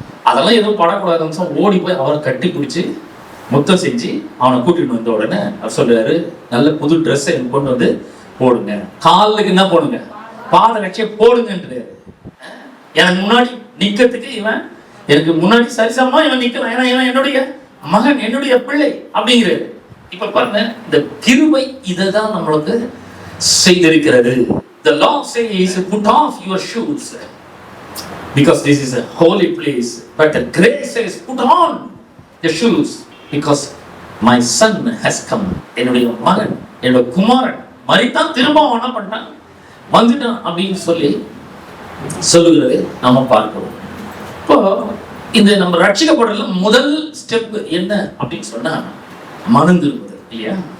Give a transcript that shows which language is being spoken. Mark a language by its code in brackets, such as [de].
[ta] அதெல்லாம் எதுவும் படக்கூடாதுன்னு ஓடி போய் அவரை கட்டி பிடிச்சி முத்தம் செஞ்சு அவனை கூட்டிட்டு வந்த உடனே அவர் சொல்றாரு, நல்ல புது ட்ரெஸ்ஸை கொண்டு வந்து போடுங்க, காலுக்கு என்ன போடுங்க, பாத ரட்சையை போடுங்கன்றாரு. எனக்கு முன்னாடி நிக்கிறதுக்கு இவன், எனக்கு முன்னாடி சரிசமா இவன் நிக்கிறான், ஏன்னா இவன் என்னுடைய மகன், என்னுடைய பிள்ளை அப்படிங்கிறாரு. இப்ப பாருங்க, இந்த கிருபை இதைதான் நம்மளுக்கு செய்திருக்கிறது. [en] The law says put off your shoes because this is a holy place, but the grace says put on the shoes because my son has come. [ta] என்னுடைய மகன், என்னுடைய குமாரன் மரித்தான், திரும்ப என்ன பண்ணான், வந்துட்டான் அப்படின்னு சொல்லி சொல்லுகிறது நாம பார்க்கிறோம். இப்போ இந்த நம்ம ரட்சிக்கப்படுறதுல முதல் ஸ்டெப் என்ன அப்படின்னு சொன்னா மனம் திரும்புதல் இல்லையா?